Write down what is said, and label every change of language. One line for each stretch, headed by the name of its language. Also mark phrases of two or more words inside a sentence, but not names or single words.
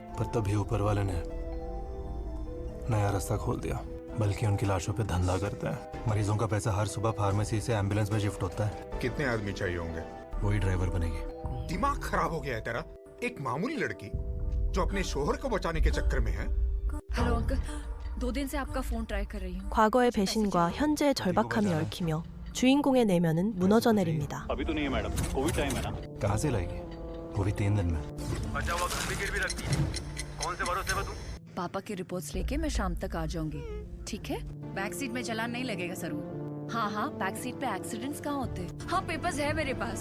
Hindi: पर तभी ऊपर वाले ने नया रास्ता खोल दिया, बल्कि उनकी लाशों पे धंधा करते हैं। मरीजों का पैसा हर सुबह फार्मेसी से एम्बुलेंस में शिफ्ट होता है। कितने आदमी चाहिए होंगे? वही ड्राइवर बनेगी। दिमाग खराब हो गया है तेरा? एक मामूली लड़की जो अपने शोहर को बचाने के चक्कर में है। हेलो अंकल, 2 दिन से आपका फोन ट्राई कर रही हूँ।
Korean: 과거의 배신과 현재의 절박함이 얽히며 주인공의 내면은 무너져 내립니다.
Hindi: अभी तो नहीं है मैडम,
English: Covid time
Hindi: है ना। कहाँ से लाएगी? वो भी 3 दिन में। कौन से भरोसे में तू? पापा की रिपोर्ट्स लेके मैं शाम तक आ जाऊंगी, ठीक है?
English: back seat
Hindi: में चलान नहीं लगेगा सर। हाँ हाँ,
English: back seat
Hindi: पे एक्सीडेंट्स कहाँ होते हैं? हाँ पेपर्स है मेरे पास।